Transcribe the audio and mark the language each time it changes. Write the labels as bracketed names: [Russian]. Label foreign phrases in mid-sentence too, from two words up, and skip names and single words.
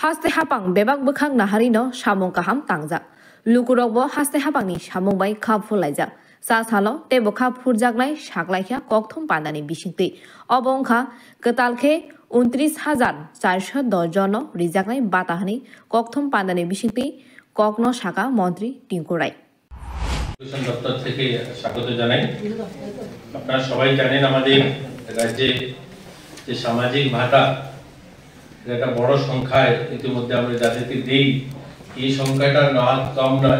[Kok Borok] haste hapang bebak bukhang nahari no samong kaham tangjak lukurokbo haste hapangni samong bai khap phulaijak sa salo tebo khap phurjaknai saklaikha kokthom pandani bisingtwi obongkha ketalkhe 29,410 jono rijaknai batahani kokthom pandani bisingtwi kokno shaka মন্ত্রী টিঙ্কু রায় [Bangla] দপ্তর থেকে স্বাগত জানাই। আপনারা সবাই জানেন আমাদের রাজ্যে যে সামাজিক ভাতা একটা বড় সংখ্যায় ইতিমধ্যে আমরা যাদেরকে দেই, এই সংখ্যাটা না কম নয়।